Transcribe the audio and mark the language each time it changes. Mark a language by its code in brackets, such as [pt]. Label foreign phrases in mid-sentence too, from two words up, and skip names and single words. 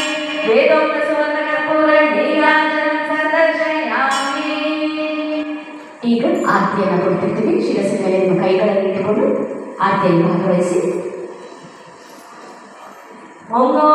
[sa] वेदोक्त सुवर्णकर्पूर नीराजनं संदर्शयामि. [kn] ಈಗ ಆರತಿಯನ್ನು ಕೊಡ್ತಿರ್ತೀವಿ. ಶಿರಸ್ಸಿನ ಮೇಲೆ ನಿಮ್ಮ ಕೈಗಳನ್ನು ಇಟ್ಟುಕೊಂಡು ಆರತಿಯನ್ನು ಭಾಗವಹಿಸಿ. [sa] ಓಂ